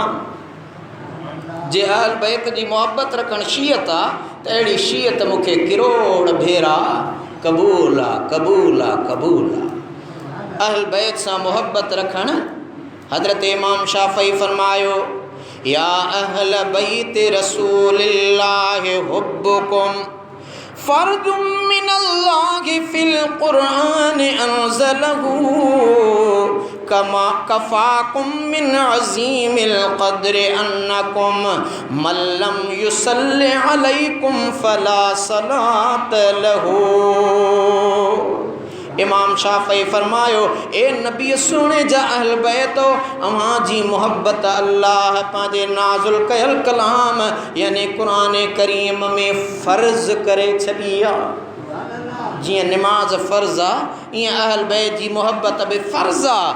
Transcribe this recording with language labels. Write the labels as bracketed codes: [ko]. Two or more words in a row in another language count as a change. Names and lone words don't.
[sd] जे अहल बैत जी मोहब्बत रखण शीयत आहे त अहिड़ी शीयत मूंखे किरोड़ भेरा क़बूल आहे क़बूल आहे क़बूल आहे। अहल बैत सां मोहब्बत रखण हज़रत इमाम शाफ़ई फरमायो [ar] يا أهل بيت رسول الله حبكم فرض من الله في القرآن أنزله كفاكم من عظيم القدر أنكم من لم يصل عليكم فلا صلاة له. [sd] इमाम शाफ़ई फरमायो ए नबी सोने जा अहल बैत अवां जी मोहब्बत अल्लाह पंहिंजे नाज़ुल कयल कलाम यानी क़ुरान करीम में फ़र्ज़ करे छॾी आहे। जीअं निमाज़ फ़र्ज़ आहे ईअं अहल बैत जी मोहब्बत बि फ़र्ज़ आहे।